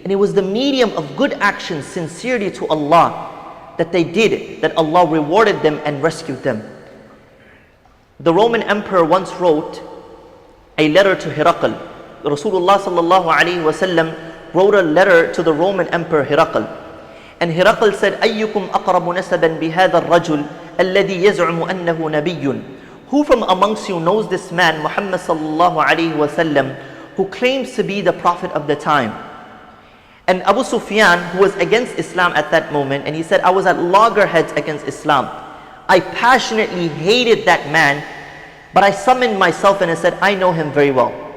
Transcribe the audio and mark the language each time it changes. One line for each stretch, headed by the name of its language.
English: And it was the medium of good action, sincerity to Allah, that they did, that Allah rewarded them and rescued them. The Roman emperor once wrote a letter to Herakl. Rasulullah sallallahu alaihi wasallam wrote a letter to the Roman emperor Herakl. And Herakl said,
Arabic: أَيُّكُمْ أَقْرَبُ نَسَبًا بِهَذَا الرَّجُلِ الَّذِي يَزْعُمُ أَنَّهُ نَبِيٌّ.
English: Who from amongst you knows this man, Muhammad sallallahu alaihi wasallam, who claims to be the prophet of the time? And Abu Sufyan, who was against Islam at that moment, and he said, I was at loggerheads against Islam. I passionately hated that man, but I summoned myself and I said, I know him very well.